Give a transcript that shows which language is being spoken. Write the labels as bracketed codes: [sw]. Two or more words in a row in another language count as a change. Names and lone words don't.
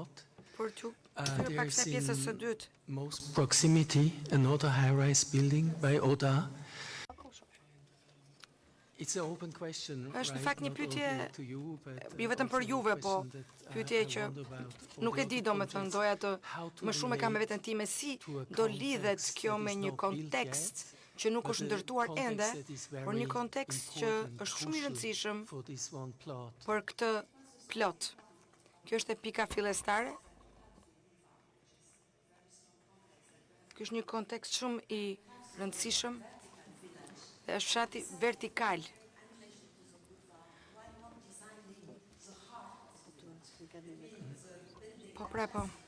[en] There's in most proximity another high-rise building by Oda. It's an open question, [sq] është në [en] right? [sq] fakt një [en] Not [sq] pyetje [en] only to you, but [sq] jo vetëm për [en] also a [sq] juve, po [en] question that [sq] pyetje [en] I [sq] që [en] wonder about for [sq] nuk e [en] the [sq] di, [en] other [sq] domethënë [en] projects, [sq] doja të [en] how to [sq] më shumë e kam me [en] relate [sq] veten time si [en] to a [sq] do lidhet [en] context [sq] kjo [en] that [sq] me [en] is [sq] një [en] not built [sq] kontekst [en] yet, [sq] që nuk [en] but [sq] është [en] a [sq] ndërtuar [en] context [sq] ende, [en] that is [sq] por një [en] very [sq] kontekst që [en] important, [sq] është shumë i [en] crucial [sq] rëndësishëm [en] for this one plot. [sq] për këtë plot. Kjo është e pika fillestare. Ky është një kontekst shumë i rëndësishëm dhe është fshati vertikal. Po pra po.